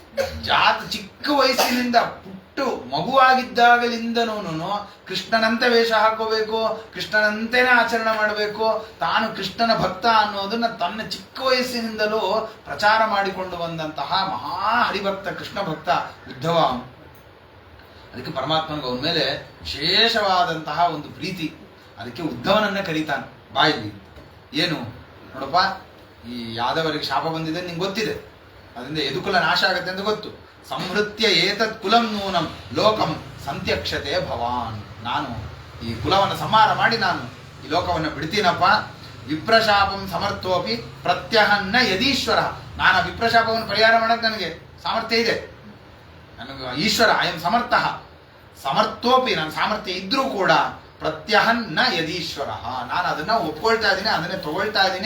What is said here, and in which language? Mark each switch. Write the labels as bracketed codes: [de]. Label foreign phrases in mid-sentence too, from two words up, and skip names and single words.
[kn] ಚಿಕ್ಕ ವಯಸ್ಸಿನಿಂದ ಪುಟ್ಟ ಎಷ್ಟು ಮಗುವಾಗಿದ್ದಾಗಲಿಂದನೂ ಕೃಷ್ಣನಂತೆ ವೇಷ ಹಾಕೋಬೇಕು, ಕೃಷ್ಣನಂತೆನೇ ಆಚರಣೆ ಮಾಡಬೇಕು, ತಾನು ಕೃಷ್ಣನ ಭಕ್ತ ಅನ್ನೋದನ್ನ ತನ್ನ ಚಿಕ್ಕ ವಯಸ್ಸಿನಿಂದಲೂ ಪ್ರಚಾರ ಮಾಡಿಕೊಂಡು ಬಂದಂತಹ ಮಹಾ ಹರಿಭಕ್ತ ಕೃಷ್ಣ ಭಕ್ತ ಉದ್ಧವ. ಅದಕ್ಕೆ ಪರಮಾತ್ಮನಿಗೆ ಅವನ ಮೇಲೆ ವಿಶೇಷವಾದಂತಹ ಒಂದು ಪ್ರೀತಿ. ಅದಕ್ಕೆ ಉದ್ಧವನನ್ನ ಕರೀತಾನೆ ಬಾಯಲ್ಲಿ. ಏನು ನೋಡಪ್ಪ, ಈ ಯಾದವರಿಗೆ ಶಾಪ ಬಂದಿದೆ ನಿಂಗೆ ಗೊತ್ತಿದೆ, ಅದರಿಂದ ಯದುಕುಲ ನಾಶ ಆಗತ್ತೆ ಅಂತ ಗೊತ್ತು. [sa] ಸಂಹೃತ್ಯ ಏತತ್ ಕುಲಂ ನೂನಂ ಲೋಕಂ ಸಂತ್ಯಕ್ಷತೆ ಭವಾನ್. [kn] ನಾನು ಈ ಕುಲವನ್ನು ಸಂಹಾರ ಮಾಡಿ ನಾನು ಈ ಲೋಕವನ್ನು ಬಿಡ್ತೀನಪ್ಪ. [sa] ವಿಪ್ರಶಾಪಂ ಸಮರ್ಥೋಪಿ ಪ್ರತ್ಯಹನ್ನ ಯದೀಶ್ವರ. [kn] ನಾನು ಆ ವಿಪ್ರಶಾಪವನ್ನು ಪರಿಹಾರ ಮಾಡಕ್ಕೆ ನನಗೆ ಸಾಮರ್ಥ್ಯ ಇದೆ. ನನಗೆ [sa] ಈಶ್ವರ ಅಯಂ ಸಮರ್ಥ. [kn] ಸಮರ್ಥೋಪಿ, ನನ್ನ ಸಾಮರ್ಥ್ಯ ಇದ್ರೂ ಕೂಡ [sa] ಪ್ರತ್ಯಹನ್ ನ ಯದೀಶ್ವರ, [kn] ನಾನು ಅದನ್ನ ಒಪ್ಕೊಳ್ತಾ ಇದ್ದೀನಿ, ಅದನ್ನೇ ತಗೊಳ್ತಾ ಇದ್ದೀನಿ.